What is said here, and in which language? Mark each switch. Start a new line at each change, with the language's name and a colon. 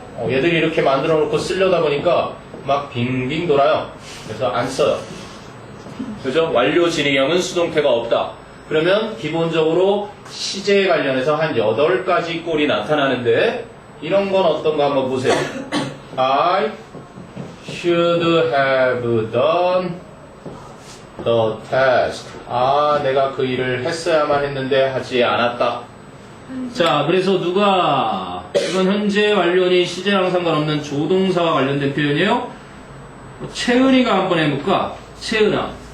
Korean: 얘들이 이렇게 만들어 놓고 쓰려다 보니까 막 빙빙 돌아요. 그래서 안 써요. 그죠? 완료 진행형은 수동태가 없다. 그러면 기본적으로 시제에 관련해서 한 8가지 꼴이 나타나는데 이런 건 어떤 거 한번 보세요.
English: I should have done the task.
Korean: 내가 그 일을 했어야만 했는데 하지 않았다. 자, 그래서 누가 이건 현재 완료니 시제랑 상관없는 조동사와 관련된 표현이에요. 채은이가 한번 해볼까? 채은아.